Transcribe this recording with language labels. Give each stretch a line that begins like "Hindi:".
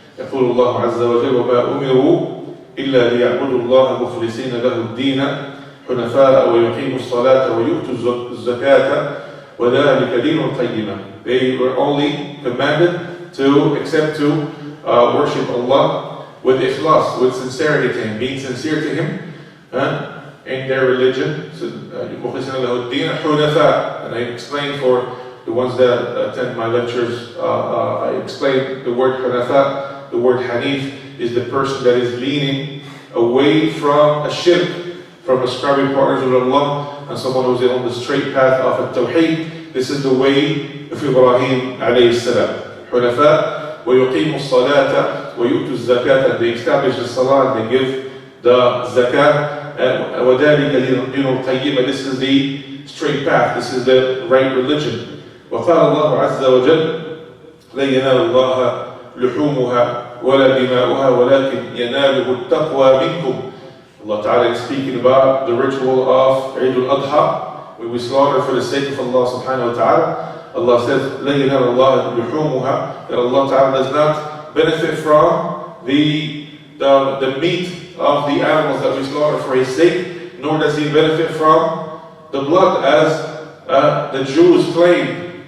Arabic: يقول الله عز وجل وما أمروا إلا ليعبدوا الله مخلصين له الدين حنفاء ويقيموا الصلاة ويؤتوا الزكاة وذلك دين القيمة.
English: They were only commanded to worship Allah with ikhlas, with sincerity to Him, being sincere to Him in their religion.
Arabic: مخلصين له الدين حنفاء.
English: And I explained for the ones that attend my lectures, I explained the word حنفاء. The word hanif is the person that is leaning away from a shirk, from ascribing partners with Allah, and someone who's on the straight path of Tawheed. This is the way of Ibrahim alayhi salam. Hunafa,
Arabic: وَيُقِيمُوا الصَّلَاةَ وَيُؤْتُوا الزَّكَاةَ,
English: and they establish the salah and they give the zakah.
Arabic: وَذَلِكَ دِينُ الْقَيِّمَةِ,
English: this is the straight path, this is the right religion.
Arabic: وَقَالَ اللَّهُ عَزَّ وَجَلَّ لَن يَنَالَ اللَّهَ لحومها ولا دماؤها ولكن يناله التقوى منكم.
English: Allah Ta'ala is speaking about the ritual of Eid al-Adha, when we slaughter for the sake of Allah Subhanahu wa Ta'ala. Allah says,
Arabic: لَن يَنَالَ اللَّهَ لحومها,
English: that Allah Ta'ala does not benefit from the meat of the animals that we slaughter for His sake, nor does He benefit from the blood, as the Jews claim.